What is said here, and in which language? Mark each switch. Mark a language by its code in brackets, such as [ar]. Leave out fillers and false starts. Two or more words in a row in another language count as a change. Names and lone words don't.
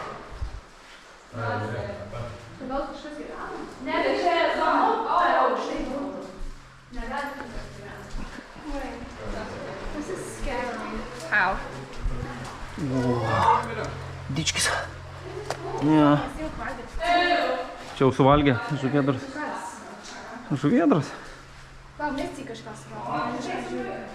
[lt] Gal kažkas gyvena? Ne, bet čia aukštai. [en] This is scary. How? [lt] Dičkis. Ne. Čia jau suvalgė žuvėdras. Žuvėdras? Gal mesti kažką suvalgė.